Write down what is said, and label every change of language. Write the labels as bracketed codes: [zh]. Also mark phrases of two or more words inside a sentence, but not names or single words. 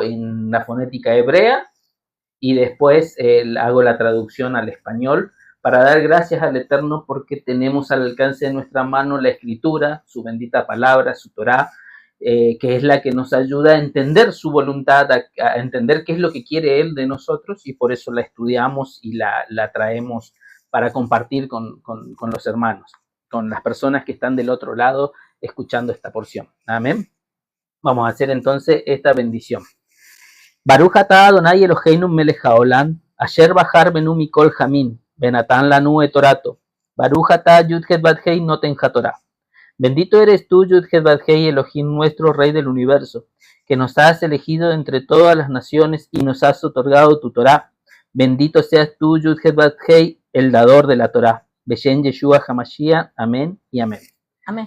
[es] en la fonética hebrea y después hago la traducción al español para dar gracias al Eterno porque tenemos al alcance de nuestra mano la Escritura, su bendita palabra, su Torá, que es la que nos ayuda a entender su voluntad, a entender qué es lo que quiere Él de nosotros, y por eso la estudiamos y la traemos para compartir con los hermanos, con las personas que están del otro lado escuchando esta porción. Amén. Vamos a hacer entonces esta bendición. [he] ברוך אתה אדוני אלוהינו מלך העולם, אשר בחר בנו מכל העמים, ונתן לנו את תורתו, ברוך אתה יוד-הא ואו-הא נותן התורה. [es] Bendito eres tú, Yud-Het Bat-Hei, Elohim nuestro, Rey del universo, que nos has elegido entre todas las naciones y nos has otorgado tu Torá. Bendito seas tú, Yud-Het Bat-Hei, el dador de la Torá. [he] בשם ישוע המשיח, [es] amén y amén. Amén.